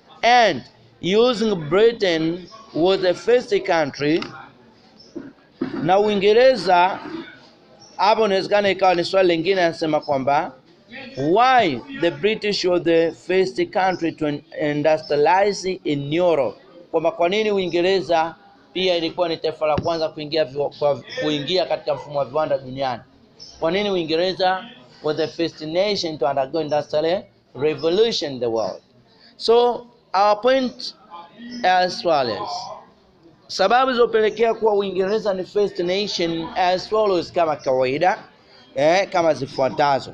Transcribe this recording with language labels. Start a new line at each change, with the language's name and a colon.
English: And using Britain was the first country.
Swahili: Na Uingereza hapo inawezekana ikawa ni swali lingine, anasema kwamba
English: why the British were the first country to industrialize in Europe.
Swahili: Kwamba kwa nini Uingereza pia ilikuwa ni taifa la kwanza kuingia katika mfumo wa viwanda duniani. Kwa nini Uingereza
English: was the first nation to undergo industrial revolution in the world. So our point as follows.
Swahili: Sababu zilizopelekea kuwa Uingereza ni
English: first nation as follows,
Swahili: kama kawaida kama zifuatazo.